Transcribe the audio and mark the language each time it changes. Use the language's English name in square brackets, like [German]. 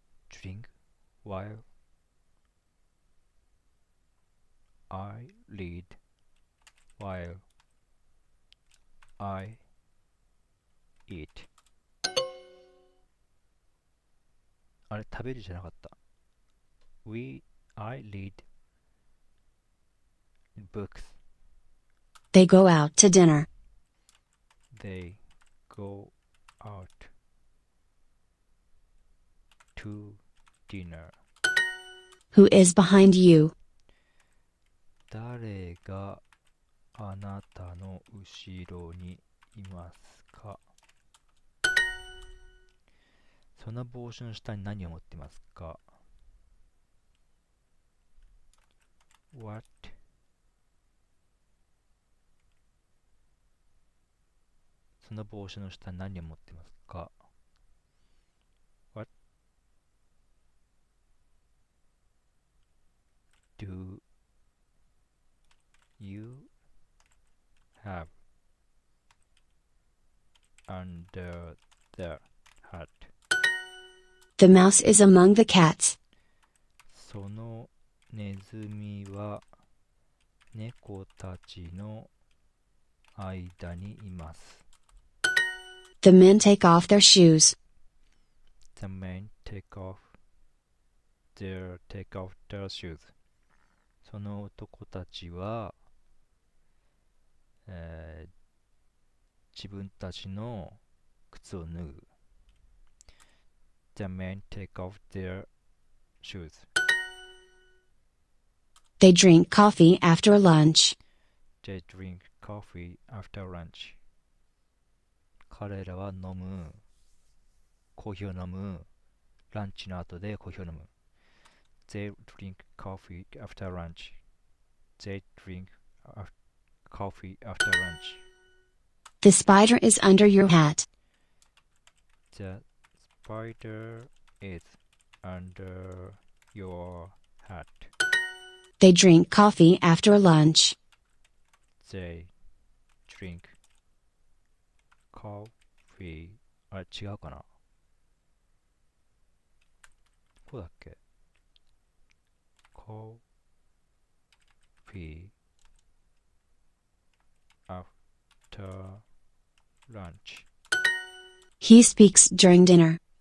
[English] Drink while I read while I eat. [Japanese] あれ、食べるじゃなかった。 [English] I read books. They go out to dinner. They go out to dinner. Who is behind you? [Japanese] 誰があなたの後ろにいますか？その帽子の下に何を持ってますか？ [English] What? [Japanese] その帽子の下に何を持ってますか？ [English] What do you have under the hat? The mouse is among the cats. [Japanese] そのネズミは猫たちの間にいます。 [English] The men take off their shoes. The men take off their shoes. [Japanese] その男たちは、自分たちの靴を脱ぐ。 [English] The men take off their shoes. They drink coffee after lunch. They drink coffee after lunch. [Japanese] 彼らはコーヒーを飲む。ランチの後でコーヒーを飲む。 [English] They drink coffee after lunch. They drink coffee after lunch. The spider is under your hat. The spider is under your hat. They drink coffee after lunch. They drink coffee. [Japanese] あれ違うかな、こうだっけ、 [English] coffee after lunch. He speaks during dinner.